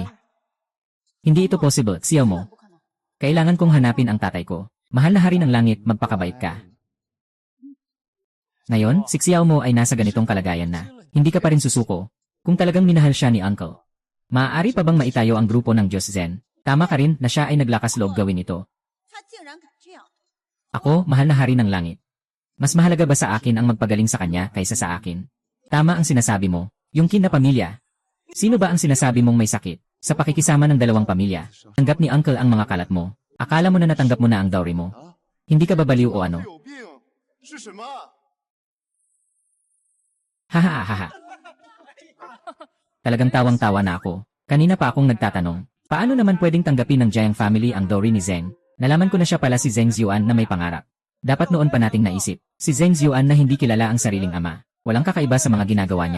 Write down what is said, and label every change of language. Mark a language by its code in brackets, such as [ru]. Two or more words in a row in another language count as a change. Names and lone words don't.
[tl] Hindi ito possible, siyaw mo. Kailangan kong hanapin ang tatay ko. Mahal na hari ng langit, magpakabait ka. Ngayon, siksiyaw mo ay nasa ganitong kalagayan na. Hindi ka pa rin susuko. Kung talagang minahal siya ni Uncle. Maaari pa bang maitayo ang grupo ng Diyos Zen? Tama ka rin na siya ay naglakas loob gawin ito. [zh] 他竟然敢这样！ [tl] Ako, mahal na hari ng langit. Mas mahalaga ba sa akin ang magpagaling sa kanya kaysa sa akin? Tama ang sinasabi mo. Yung kin na pamilya. Sino ba ang sinasabi mong may sakit? Sa pakikisama ng dalawang pamilya, tanggap ni Uncle ang mga kalat mo. Akala mo na natanggap mo na ang dowry mo. Hindi ka ba baliw o ano? [zh] 有病是什么？ Hahaha. [tl] Talagang tawang-tawa na ako. Kanina pa akong nagtatanong, paano naman pwedeng tanggapin ng Jiang family ang dowry ni Zheng? Nalaman ko na siya pala si Zheng Ziyuan na may pangarap. Dapat noon pa nating naisip. Si Zheng Ziyuan na hindi kilala ang sariling ama. Walang kakaiba sa mga ginagawa niya.